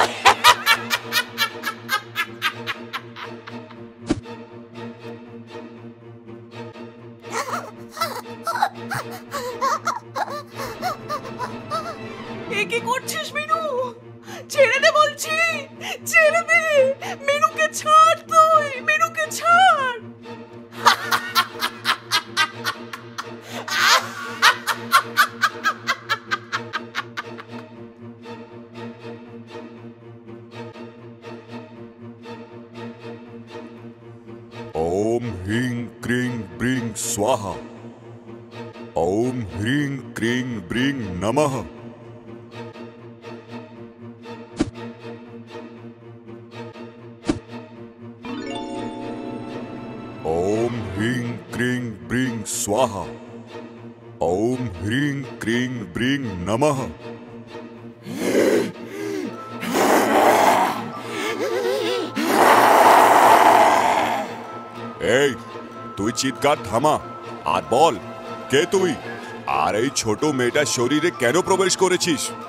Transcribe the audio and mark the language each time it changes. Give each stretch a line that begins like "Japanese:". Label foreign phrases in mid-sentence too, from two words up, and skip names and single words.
Bangla: এ কি করছিস বিনু? ছেড়ে দে বলছি, ছেড়ে দে। মিনুকে ছাড়, তুই মিনুকে ছাড়।
Sanskrit: ओम ह्रीं क्रीं ब्रीं स्वाहा। ओम ह्रीं क्रीं ब्रीं नमः। ओम ह्रीं क्रीं ब्रीं स्वाहा। ओम ह्रीं क्रीं ब्रीं नमः।
Bangla: এই তুই চিৎকার থামা আর বল, কে তুই? আর এই ছোট মেয়েটার শরীরে কেন প্রবেশ করেছিস?